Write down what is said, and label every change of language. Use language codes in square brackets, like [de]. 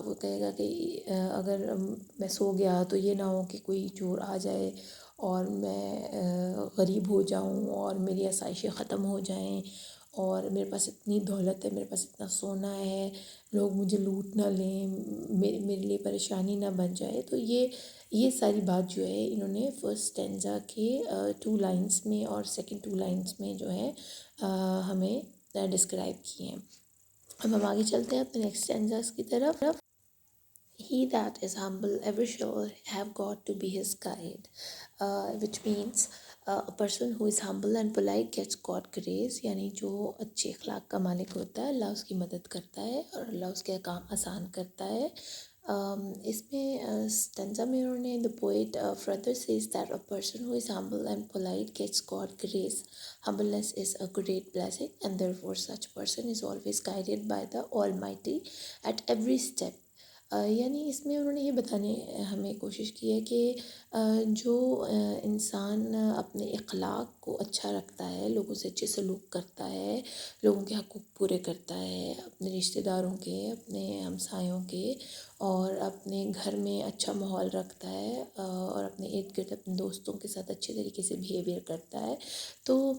[ur] وہ کہے گا کہ اگر میں سو گیا تو یہ نہ ہو کہ کوئی چور آ جائے اور میں غریب ہو جاؤں اور میری آسائشیں ختم ہو جائیں، اور میرے پاس اتنی دولت ہے، میرے پاس اتنا سونا ہے، لوگ مجھے لوٹ نہ لیں، میرے لیے پریشانی نہ بن جائے. تو یہ ساری بات جو ہے انہوں نے فرسٹ اسٹینزا کے 2 لائنس میں اور سیکنڈ 2 لائنس میں جو ہے ہمیں ڈسکرائب کیے ہیں. اب ہم آگے چلتے ہیں اپنے نیکسٹ اسٹینزاز کی طرف. [en] He that is humble ever shall have God to be his guide, which means a person who is humble and polite gets God grace. [ur] یعنی جو اچھے اخلاق کا مالک ہوتا ہے اللہ اس کی مدد کرتا ہے اور اللہ اس کے کام آسان کرتا ہے. اس میں اسٹینزا میں انہوں نے [en] the poet further says that a person who is humble and polite gets God grace. Humbleness is a great blessing and therefore such person is always guided by the Almighty at every step. [ur] یعنی اس میں انہوں نے یہ بتانے ہمیں کوشش کی ہے کہ جو انسان اپنے اخلاق کو اچھا رکھتا ہے، لوگوں سے اچھے سلوک کرتا ہے، لوگوں کے حقوق پورے کرتا ہے، اپنے رشتہ داروں کے، اپنے ہمسایوں کے، اور اپنے گھر میں اچھا ماحول رکھتا ہے، اور اپنے ارد گرد اپنے دوستوں کے ساتھ اچھے طریقے سے بیہیویئر کرتا ہے، تو